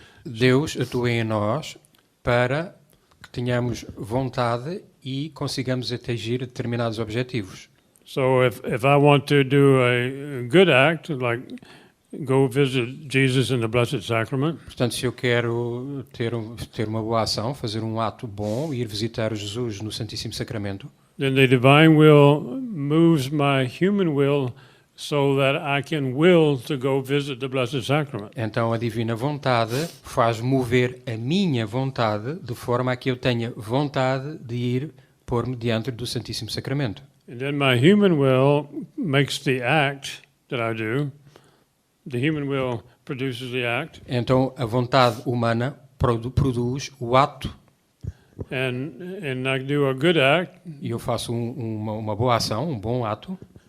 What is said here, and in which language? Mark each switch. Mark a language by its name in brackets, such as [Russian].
[Portuguese] Deus atua em nós para que tenhamos vontade e consigamos atingir determinados objetivos. [English] So if I want to do a good act, like go visit Jesus in the Blessed Sacrament, [Portuguese] Portanto, se eu quero ter uma boa ação, fazer um ato bom, ir visitar Jesus no Santíssimo Sacramento, [English] then the divine will moves my human will so that I can will to go visit the Blessed Sacrament. [Portuguese] então a divina vontade faz mover a minha vontade de forma a que eu tenha vontade de ir pôr-me diante do Santíssimo Sacramento. [English] And then my human will makes the act that I do. The human will produces the act, [Portuguese] Então a vontade humana produz o ato [English] and I do a good act, [Portuguese] e eu faço uma boa ação, um bom ato,